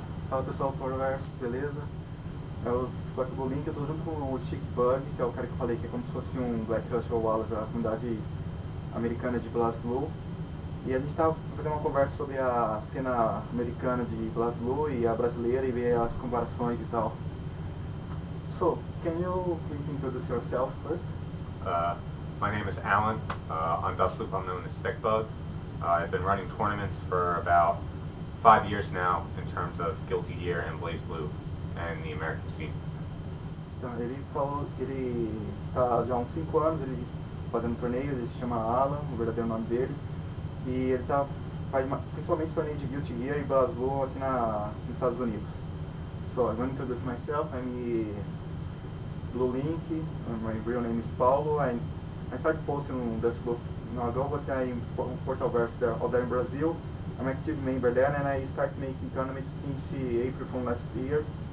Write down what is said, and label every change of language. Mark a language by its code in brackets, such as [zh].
[pt] Fala pessoal, problemas, beleza? Eu tô aqui no Blue Link, eu tô junto com o st1ckBuG, que é o cara que eu falei que é como se fosse um Black Rush ou Wallace, a comunidade americana de BlazBlue. E a gente tava fazendo uma conversa sobre a cena americana de BlazBlue e a brasileira e ver as comparações e tal. [en] So, can you please introduce yourself first? My name is Alan. On Dustloop, I'm known as st1ckBuG. I've been running tournaments for about 5 years now in terms of Guilty Gear and BlazBlue and the American scene. [pt] Então, ele falou que ele tá já há uns 5 anos ele fazendo torneios, ele se chama Alan, o verdadeiro nome dele. E ele faz principalmente torneios de Guilty Gear e BlazBlue aqui nos Estados Unidos. [en] So, I'm going to introduce myself. I'm Blue Link, my real name is Paulo. I started posting on Dustloop long ago, but I'm Portalverse there in Brazil. I'm an active member there, and I started making tournaments since April from last year.